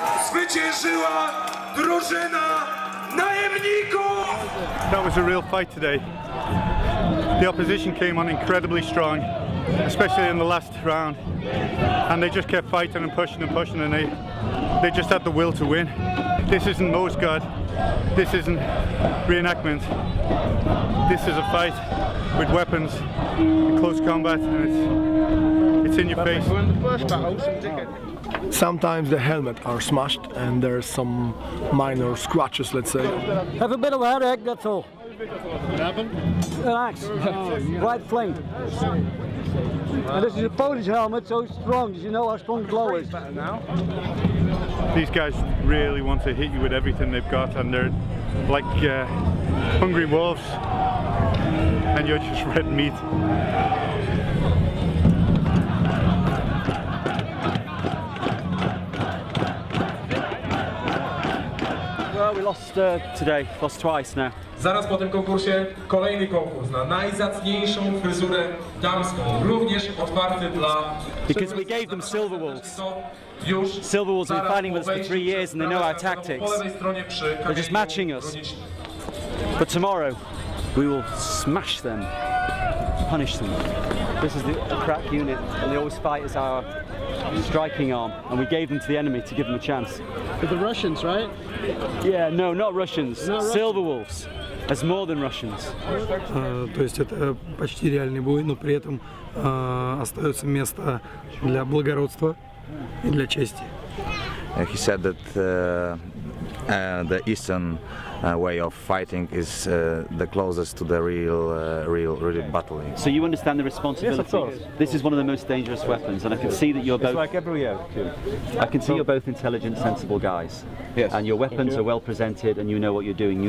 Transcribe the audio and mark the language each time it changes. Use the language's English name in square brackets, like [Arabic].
[Polish] zwyciężyła drużyna najemników! [English] That was a real fight today. The opposition came on incredibly strong, especially in the last round, and they just kept fighting and pushing and pushing, and they just had the will to win. This isn't Mose God, this isn't reenactment. This is a fight with weapons, in close combat, and it's in your face. Sometimes the helmet are smashed and there's some minor scratches, let's say. Have a bit of a headache, that's all. What happened? An axe, right flank. And this is a Polish helmet, so it's strong. You know how strong the blow is. These guys really want to hit you with everything they've got, and they're like hungry wolves, and you're just red meat. Well, we lost today, lost twice now. [Polish] Zaraz po tym konkursie kolejny konkurs na najzacniejszą fryzurę damską, również otwarty dla... [English] Because we gave them silver wolves. Silver wolves have been fighting with us for 3 years and they know our tactics. They're just matching us. But tomorrow we will smash them, punish them. This is the crack unit and they always fight as our striking arm, and we gave them to the enemy to give them a chance. With the Russians, right? Yeah, no, not Russians. Silver wolves. As more than Russians. [Russian] То есть это почти реальный бой, но при этом остается место для благородства и для чести. [English] He said that the Eastern way of fighting is the closest to the real battling. So you understand the responsibility. Yes, of course. This is one of the most dangerous weapons, and I can see that you're both. It's like every year. I can see you're both intelligent, sensible guys. Yes. And your weapons are well presented, and you know what you're doing.